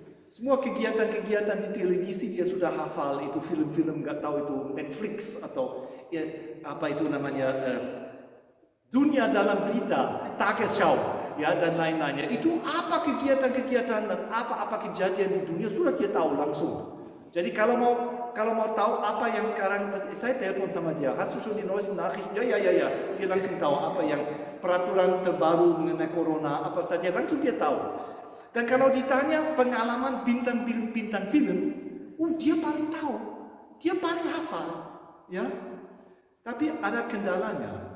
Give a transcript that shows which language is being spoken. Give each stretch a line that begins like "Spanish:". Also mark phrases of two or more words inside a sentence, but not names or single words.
Indonesian: Semua kegiatan-kegiatan di televisi dia sudah hafal, itu film-film nggak tahu itu Netflix atau ya, apa itu namanya Dunia Dalam Berita, Tagesschau, ya, dan lain-lainnya. Itu apa kegiatan-kegiatan dan apa-apa kejadian di dunia sudah dia tahu langsung. Jadi kalau mau tahu apa yang sekarang, saya telepon sama dia,
German: hast du schon die neuesten Nachrichten?
Indonesian: Ya, dia langsung tahu apa yang peraturan terbaru mengenai corona, apa saja, langsung dia tahu. Dan kalau ditanya pengalaman bintang film, dia paling tahu, dia paling hafal, ya. Tapi ada kendalanya.